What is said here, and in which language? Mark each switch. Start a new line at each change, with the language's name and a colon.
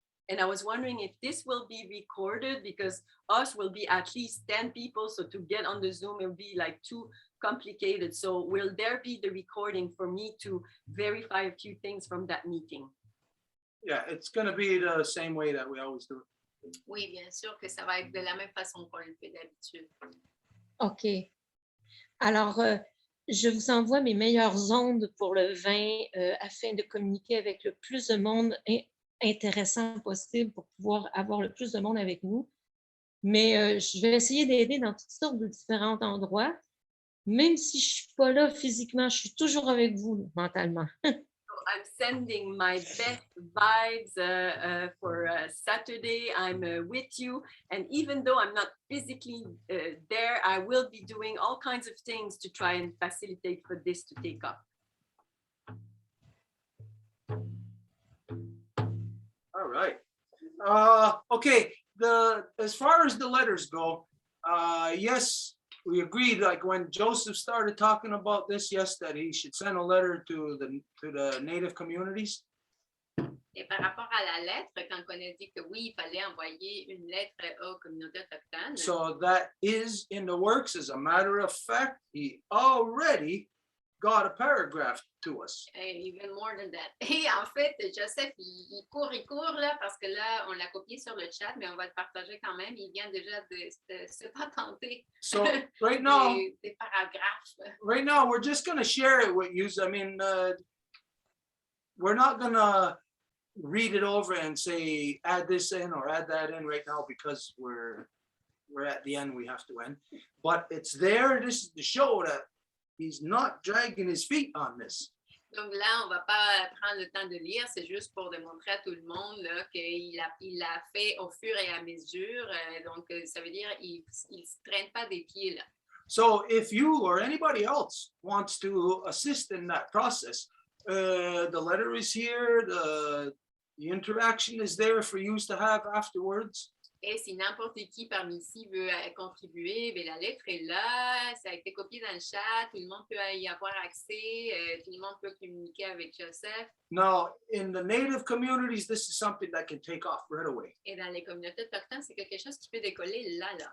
English: And I was wondering if this will be recorded because us will be at least 10 people. So to get on the Zoom, it'll be like too complicated. So will there be the recording for me to verify a few things from that meeting? Yeah, it's going to be the same way that we always do it.
French: Oui, bien sûr que ça va être de la même façon qu'on le fait d'habitude.
English: OK.
French: Alors, je vous envoie mes meilleures ondes pour le 20 afin de communiquer avec le plus de monde intéressant possible pour pouvoir avoir le plus de monde avec nous. Mais je vais essayer d'aider dans toutes sortes de différents endroits. Même si je ne suis pas là physiquement, je suis toujours avec vous mentalement.
English: So I'm sending my best vibes for Saturday. I'm with you. And even though I'm not physically there, I will be doing all kinds of things to try and facilitate for this to take up. All right. Okay. As far as the letters go, yes, we agreed. Like when Joseph started talking about this, yes, that he should send a letter to the native communities.
French: Et par rapport à la lettre, quand on a dit que oui, il fallait envoyer une lettre aux communautés autochtones.
English: So that is in the works. As a matter of fact, he already got a paragraph to us. Even more than that.
French: Et en fait, Joseph, il court là, parce que là, on l'a copié sur le chat, mais on va le partager quand même. Il vient déjà de se patenter.
English: So right now,
French: des paragraphes.
English: right now, we're just going to share it with you. I mean, we're not going to read it over and say, add this in or add that in right now because we're at the end, we have to end. But it's there. This is to show that he's not dragging his feet on this.
French: Donc là, on ne va pas prendre le temps de lire, c'est juste pour démontrer à tout le monde qu'il l'a fait au fur et à mesure. Donc, ça veut dire qu'il ne se traîne pas des pieds là.
English: So if you or anybody else wants to assist in that process, the letter is here, the interaction is there for you to have afterwards.
French: Et si n'importe qui parmi ici veut contribuer, bien, la lettre est là, ça a été copié dans le chat, tout le monde peut y avoir accès, tout le monde peut communiquer avec Joseph.
English: Now, in the native communities, this is something that can take off right away.
French: Et dans les communautés autochtones, c'est quelque chose qui peut décoller là.